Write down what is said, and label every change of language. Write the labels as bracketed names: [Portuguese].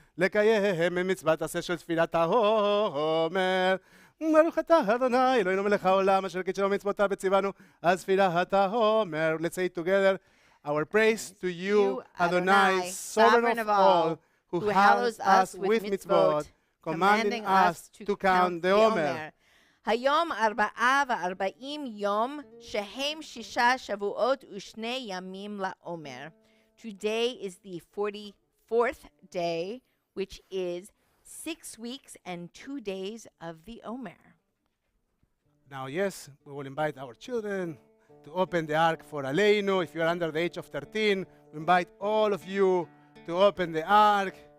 [Hebrew] לקיים את מצוות עשה של תפילת העומר. ברוך אתה אדוני אלוהינו מלך העולם אשר קידשנו מצוותיו וציוונו על תפילת העומר. [English] Let's say together our praise to you Adonai, sovereign of all, who hallows us with mitzvot, commanding us to count the Omer. [Hebrew] היום 44 יום שהם 6 שבועות ושני ימים לעומר. [English] Today is the 44th day, which is 6 weeks and 2 days of the Omer. Now, yes, we will invite our children to open the ark for Aleinu. If you are under the age of 13, we invite all of you to open the ark.